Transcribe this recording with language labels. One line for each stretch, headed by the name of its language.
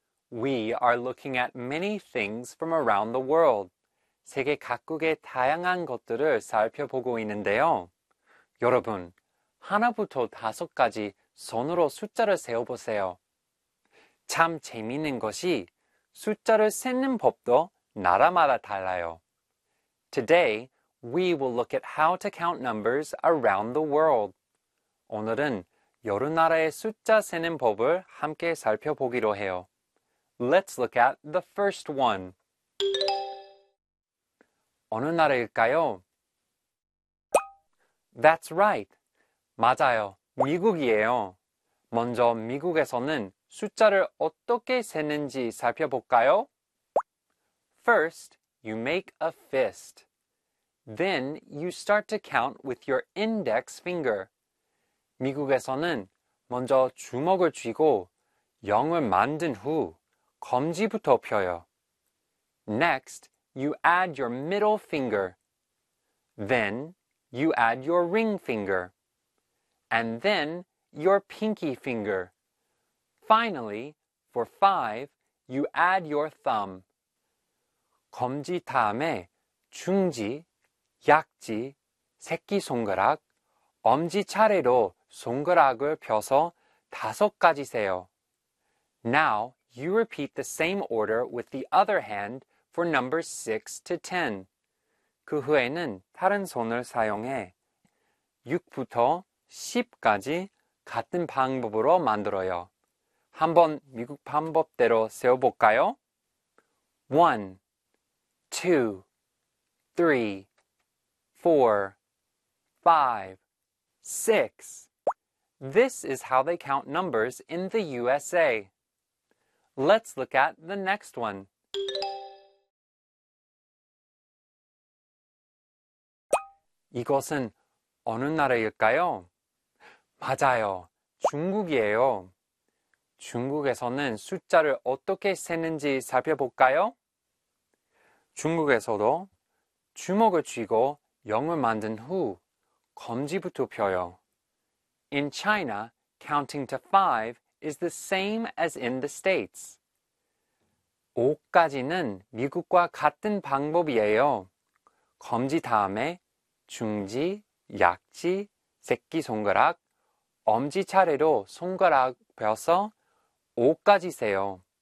English: We are looking at many things from around the world.
Korean: 세계 각국의 다양한 것들을 살펴보고 있는데요. 여러분, 하나부터 다섯까지 손으로 숫자를 세어보세요. 참 재미있는 것이 숫자를 세는 법도 나라마다 달라요.
English: Today, we will look at how to count numbers around the world.
Korean: 오늘은 여러 나라의 숫자 세는 법을 함께 살펴보기로 해요.
English: Let's look at the first one.
Korean: 어느 나라일까요?
English: That's right.
Korean: 맞아요. 미국이에요. 먼저 미국에서는 숫자를 어떻게 세는지 살펴볼까요?
English: First, you make a fist. Then you start to count with your index finger.
Korean: 미국에서는 먼저 주먹을 쥐고 0을 만든 후 검지부터 펴요.
English: Next, you add your middle finger. Then you add your ring finger. And then your pinky finger. Finally, for five, you add your thumb.
Korean: 검지 다음에 중지, 약지, 새끼손가락, 엄지 차례로 손가락을 펴서 다섯 가지 세요.
English: Now, you repeat the same order with the other hand for numbers 6 to 10.
Korean: 그 후에는 다른 손을 사용해 6부터 10까지 같은 방법으로 만들어요. 한번 미국 방법대로 세어볼까요? 1, 2, 3, 4, 5, 6.
English: This is how they count numbers in the USA. Let's look at the next one. Yeah.
Korean: 이것은 어느 나라일까요? 맞아요. 중국이에요. 중국에서는 숫자를 어떻게 세는지 살펴볼까요? 중국에서도 주먹을 쥐고 0을 만든 후 검지부터 펴요.
English: In China, counting to 5 is the same as in the States.
Korean: 5까지는 미국과 같은 방법이에요. 검지 다음에 중지, 약지, 새끼손가락, 엄지 차례로 손가락 펴서 5까지 세요.